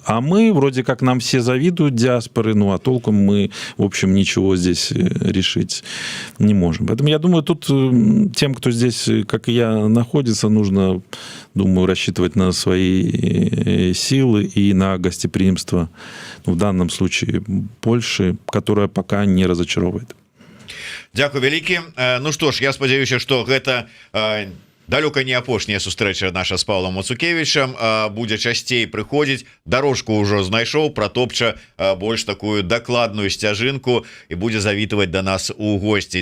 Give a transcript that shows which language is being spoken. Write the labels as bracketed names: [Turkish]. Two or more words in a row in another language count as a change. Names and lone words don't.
[Russian] А мы, вроде как, нам все завидуют диаспоры, ну, а толком мы, в общем, ничего здесь решить не можем. Поэтому я думаю, тут тем, кто здесь, как и я, находится, нужно, думаю, рассчитывать на свои силы и на гостеприимство, ну, в данном случае, Польши, которая пока не разочаровывает. [Belarusian] Дякую вялікі. Ну што ж, я спадзяюся, што гэта далёка не апошняя сустрэча наша з Павлом Мацукевічам, будзе часцей прыходзіць, дорожку ўжо знайшоў, протопча больш такую дакладную сцяжынку і будзе завітваць да нас у госці.